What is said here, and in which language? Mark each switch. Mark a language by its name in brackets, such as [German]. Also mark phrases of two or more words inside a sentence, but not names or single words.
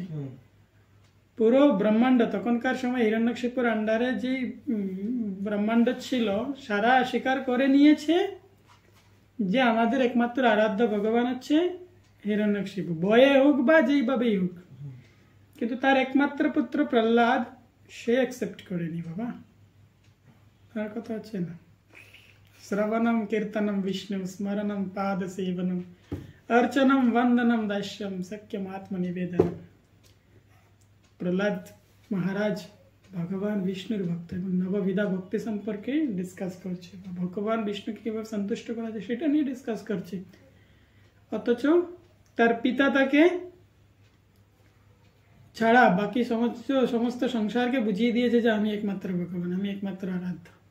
[Bangla] পুরো ব্রহ্মাণ্ড, তখনকার সময় হিরণ্যকশিপুর আন্ডারে যে ব্রহ্মাণ্ড ছিল, সারা স্বীকার করে নিয়েছে যে আমাদের একমাত্র আরাধ্য ভগবান হচ্ছে হিরণ্যকশিপু, বয়ে হোক বা যেইভাবেই হোক। কিন্তু তার একমাত্র পুত্র প্রহ্লাদ, সে অ্যাকসেপ্ট করেনি। বাবা, তার কথা হচ্ছে না। [Sanskrit] শ্রবণম কীর্তনম বিষ্ণু স্মরণম পাদ সেবনম अर्चनम वंदनम दास्यम सक्यम आत्मनिवेदनम। [Bangla] প্রহ্লাদ মহারাজ ভগবান বিষ্ণুর ভক্ত এবং নববিধা ভক্তি সম্পর্কে ডিসকাস করছে, ভগবান বিষ্ণুকে কিভাবে সন্তুষ্ট করা যায় সেটা নিয়ে ডিসকাস করছে। অথচ তার পিতা তাকে ছাড়া বাকি সমস্ত সংসারকে বুঝিয়ে দিয়েছে যে আমি একমাত্র ভগবান, আমি একমাত্র আরাধ্য।